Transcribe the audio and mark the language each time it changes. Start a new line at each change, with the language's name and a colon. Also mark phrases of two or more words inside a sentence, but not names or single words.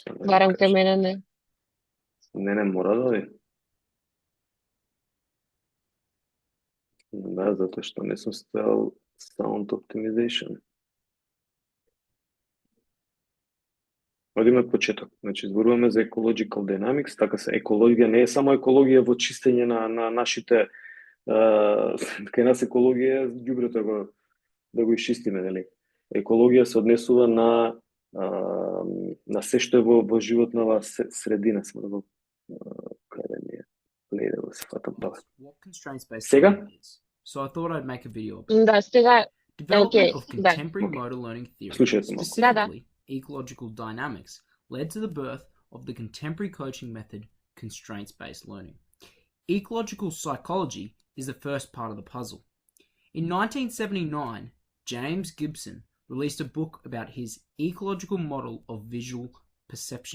Macedonian: Барам кај мене не. Не мора да оди. Да, затоа што не сум ставил
English: sound optimization.
Macedonian: Одиме од почеток. Значи, зборуваме за
English: ecological dynamics,
Macedonian: така се екологија не е само екологија во чистење на нашите кај нас екологија ѓубрето да го исчистиме, нели? Екологија се однесува на се што е во животнова средина, само да го каде ми е. Леде да се фатам тоа.
English: What constraints-based
Macedonian: Сега?
English: learning is. So I thought I'd make a video about it.
Macedonian: Да, сега
English: Development Okay, of
Macedonian: да.
English: contemporary motor learning theory,
Macedonian: Слушајте малку.
English: specifically ecological dynamics, led to the birth of the contemporary coaching method, constraints-based learning. Ecological psychology is the first part of the puzzle. In 1979, James Gibson released a book about his ecological model of visual perception.